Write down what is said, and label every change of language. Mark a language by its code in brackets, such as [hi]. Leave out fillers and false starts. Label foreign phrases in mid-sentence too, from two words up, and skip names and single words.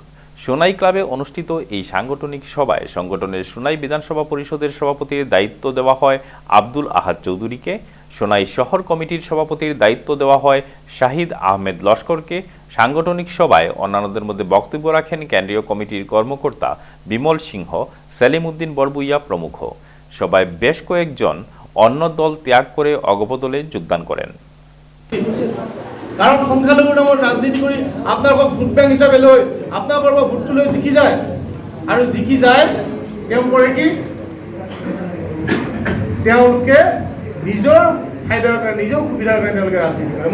[bn] সোনাই ক্লাবে অনুষ্ঠিত এই সাংগঠনিক সভায় সংগঠনের সোনাই বিধানসভা পরিষদের সভাপতির দায়িত্ব দেওয়া হয় আব্দুল আহাদ চৌধুরীকে, সোনাই শহর কমিটির সভাপতির দায়িত্ব দেওয়া হয় শাহিদ আহমেদ লস্করকে। সাংগঠনিক সভায় অন্যান্যদের মধ্যে বক্তব্য রাখেন কেন্দ্রীয় কমিটির কর্মকর্তা বিমল সিংহ, সেলিমউদ্দিন বড়বুইয়া প্রমুখ। সভায় বেশ কয়েকজন অন্য দল ত্যাগ করে অগপ দলে যোগদান করেন। [as] কাৰণ সংখ্যালঘু নামৰ ৰাজনীতি কৰি আপোনালোকক ভোট বেংক হিচাপে লৈ আপোনালোকৰ পৰা ভোটটো লৈ জিকি যায়, আৰু জিকি যায় তেওঁ কৰে কি, তেওঁলোকে নিজৰ ফাইদাৰ কাৰণে নিজৰ সুবিধাৰ কাৰণে তেওঁলোকে ৰাজনীতি কৰে।